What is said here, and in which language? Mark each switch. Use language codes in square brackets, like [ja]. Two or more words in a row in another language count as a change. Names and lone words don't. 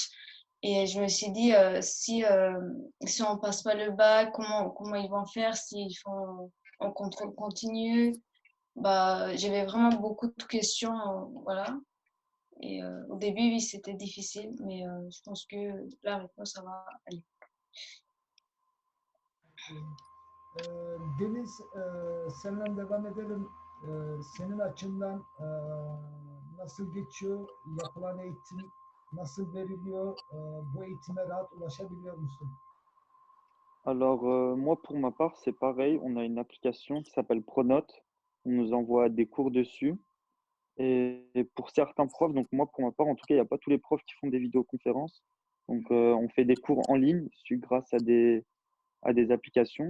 [fr] Et je me suis dit, si on passe pas le bac, comment ils vont faire s'ils font en contrôle continu? Bah, j'avais vraiment beaucoup de questions, voilà. Et au début, oui, c'était difficile, mais je pense que la réponse, ça va aller. [tr] Deniz, seninle devam edelim. Senin açından nasıl geçiyor? Yapılan eğitim nasıl veriliyor? Bu eğitime rahat ulaşabiliyor musun? [fr] Alors, moi, pour ma part, c'est pareil. On a une application qui s'appelle Pronote. On nous envoie des cours dessus. Et pour certains profs, donc moi, pour ma part, en tout cas, il n'y a pas tous les profs qui font des vidéoconférences. Donc, on fait des cours en ligne grâce à des applications.